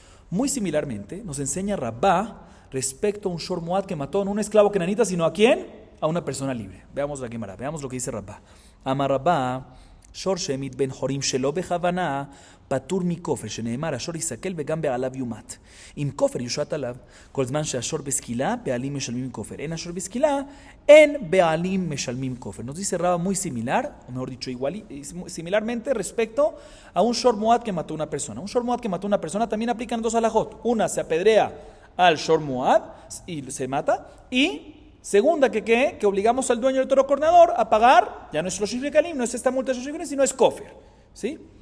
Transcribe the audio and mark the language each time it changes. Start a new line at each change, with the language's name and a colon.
Spanish: Muy similarmente nos enseña Rabbah respecto a un shor muad que mató no a un esclavo kenanita, sino ¿a quién? A una persona libre. Veamos la Gemara, veamos lo que dice Rabbah.
Hebrew: Amar Rabbah, shor shemit ben horim shelo bechavana פטור מכופר, שנאמר, השור יסכל וגם בעליו יומת. עם כופר יושת עליו, כל זמן שהשור בסקילה, בעלים משלמים כופר. אין השור בסקילה, אין בעלים משלמים כופר.
Spanish: Nos dice Rabba muy similar, o mejor dicho, similarmente respecto a un shor muad que mató a una persona. Un shor muad que mató a una persona también aplican dos alajot. Una, se apedrea al shor muad y se mata, y segunda, que obligamos al dueño del toro corneador a pagar, ya no es shloshim shekalim, no es esta multa de shloshim shekalim, sino es kofir. ¿Sí?